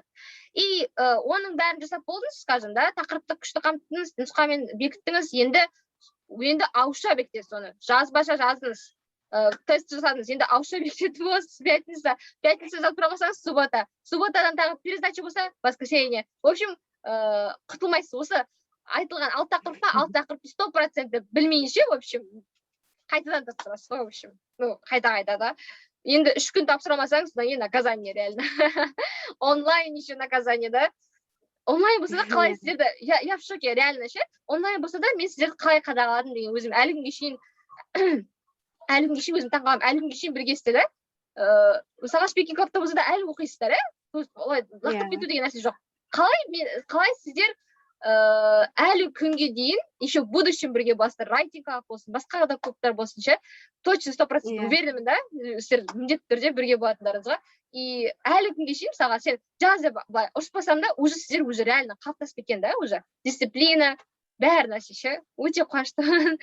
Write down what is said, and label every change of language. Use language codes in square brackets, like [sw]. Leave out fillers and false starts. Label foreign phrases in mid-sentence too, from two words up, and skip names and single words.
[kk] И оның бәрін жасап болдыңыз, скажем, да, тақырыпты күшті қамтыңыз, нұсқамен бекіттіңіз, енді енді ауызша бекітесіз соны. Жазбаша жаздыңыз, тест жасадыңыз, енді ауызша бекітетін боласыз. Пятница жазып тұра қалсаңыз, субботадан тағы пересдача болса, воскресенье. [ru] В общем, [kk] құтылмайсыз. Осы айтылған 6 тақырыпта 6 тақырыпты 100% білмейінше, [ru] в общем, [kk] қайтадан тапсырасыз ғой, [ru] в общем. [kk] Ну, қайта да. Енді 3 күн тапсырамасаңыз, содан кейін [ru] наказание реально. Онлайн еще наказание, [kk] да? Онлайн болса да қалай сіздерді, [ru] я в шоке, реально ше. [kk] Онлайн болса да мен сіздерді қалай қадағаладым деген өзім әлі күнге шейін өзім таңғаламын. Әлі күнге шейін біргесіздер, да? Мысалға спикинг клубта болса да әлі оқисыздар, олай лақтырып кету деген нәрсе жоқ. Қалай сіздер әлі күнге дейін [ru] еще в будущем [kk] бірге боласыздар, райтинг клуб болсын, басқа да клубтар болсын ше, точно 100% уверенмін, да, сіздер міндетті түрде бірге болатындарыңызға. И әлі күнге шейін мысалға сен жаз деп былай ұрыспасам да, уже сіздер уже реально қалыптасып кеткен, да, уже дисциплина, бәр нәрсе ше, өте қуаныштымын.